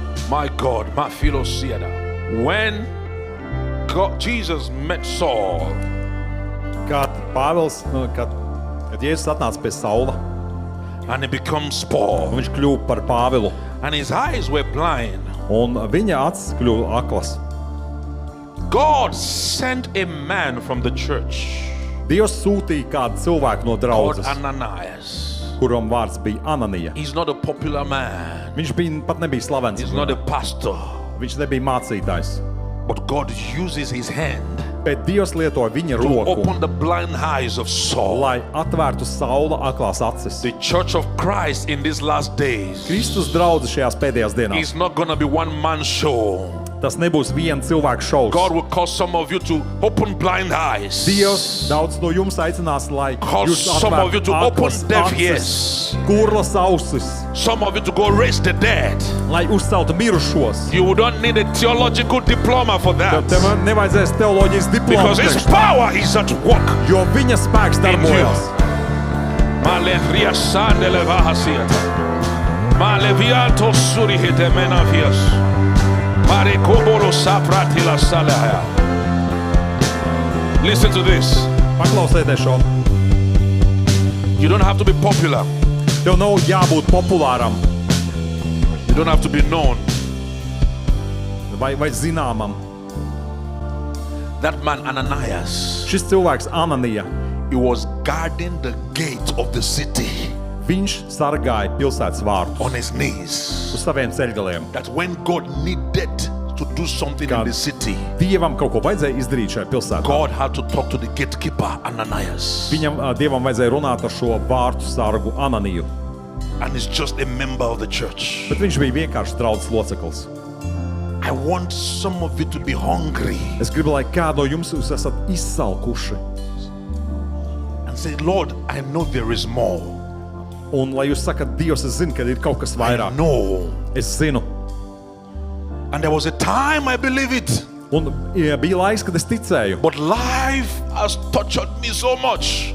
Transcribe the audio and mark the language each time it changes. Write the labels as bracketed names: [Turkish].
[English] My God, my philosiada. When Jesus met Saul, [Latvian] Kad Pāvils, kad Jēzus atnāca pie Saula, [English] and he becomes Paul, [Latvian] un viņš kļuva par Pāvilu, [English] and his eyes were blind, [Latvian] un viņa acis kļuva aklas. [English] God sent a man from the church [Latvian] Dievs sūtīja kādu cilvēku no [English] called [Latvian] draudzes, [English] Ananias. [Latvian] kuram vārds bija Ananija. [English] He's not a popular man. [Latvian] Viņš pat nebija slavens. [English] He's not a pastor. [Latvian] Viņš nebija mācītājs. [English] But God uses his hand [Latvian] Bet Dievs lietoja viņa [English] to [Latvian] roku, [English] open the blind eyes of Saul. [Latvian] lai atvērtu Saula aklās acis. [English] The church of Christ in these last days [Latvian] Kristus draudze šajās pēdējās dienās. [English] is not going to be one man show. [Latvian] Tas nebūs viena cilvēka šovs. [English] God will cause some of you to open blind eyes. [Latvian] Dievs daudz no jums aicinās, lai [English] Cause [Latvian] jūs [English] some of you to [Latvian] atvērtu [English] open [Latvian] aklas [English] deaf [Latvian] acis, [English] ears. [Latvian] kurlas ausis, [English] Some of you to go raise the dead. [Latvian] lai uzceltu mirušos. [English] You don't need a theological diploma for that. [Latvian] Tev nevajadzēs teoloģijas diplomu, [English] Because his power is at work. [Latvian] jo viņa spēks darbojas. Malevria sandele vahasiata. Maleviato surihete menavias. Mare koboro sapratila salaya. [English] Listen to this. [Latvian] Paklausieties šo. [English] You don't have to be popular. [Latvian] Tev nav jābūt populāram [English] You don't have to be known. [Latvian] vai zināmam. [English] That man Ananias, [Latvian] Šis cilvēks Ananija, [English] he was guarding the gate of the city [Latvian] viņš sargāja pilsētas vārtus [English] on his knees. [Latvian] uz saviem ceļgaliem. [English] That when God needed to do something in God. the city, [Latvian] Dievam kaut ko vajadzēja izdarīt šajā pilsētā. [English] God had to talk to the gatekeeper Ananias. [Latvian] Dievam vajadzēja runāt ar šo vārtu sargu Ananiju, [English] And he's just a member of the church. [Latvian] bet viņš bija vienkārši draudzes loceklis. [English] I want some of you to be hungry [Latvian] Es gribu, lai kādu no jums jūs esat izsalkuši, [English] and say, Lord, I know there is more. [Latvian] un lai jūs sakat, Dievs, es zinu, ka ir kaut kas [English] I [Latvian] vairāk. [English] know. [Latvian] Es zinu. [English] And there was a time I believe it. [Latvian] Un bija laiks, kad es ticēju, [English] But life has tortured me so much.